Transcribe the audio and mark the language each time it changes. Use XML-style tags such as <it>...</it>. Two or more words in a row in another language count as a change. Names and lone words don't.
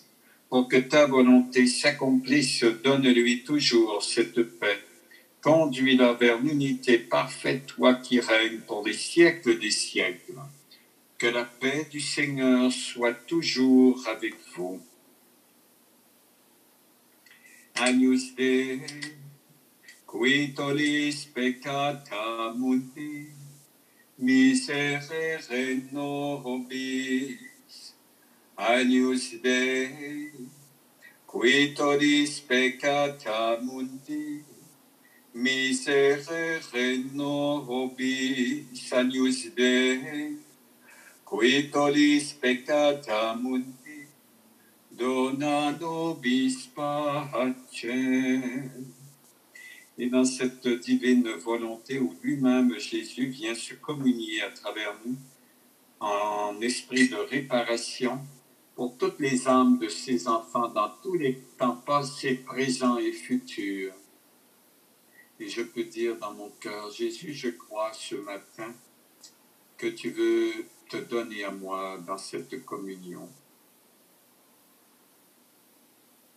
<fr>Pour que ta volonté s'accomplisse, donne-lui toujours cette paix. Conduis-la vers l'unité parfaite, toi qui règnes pour les siècles des siècles. Que la paix du Seigneur soit toujours avec vous.</fr> <la>Agnus Dei, qui tollis peccata mundi, miserere nobis. Agnus Dei, qui tollis peccata mundi, miserere nobis. Agnus Dei, qui tollis peccata mundi, dona nobis pacem.</la> <fr>Et dans cette divine volonté où lui-même, Jésus, vient se communier à travers nous en esprit de réparation pour toutes les âmes de ses enfants dans tous les temps passés, présents et futurs. Et je peux dire dans mon cœur, Jésus, je crois ce matin que tu veux te donner à moi dans cette communion.</fr>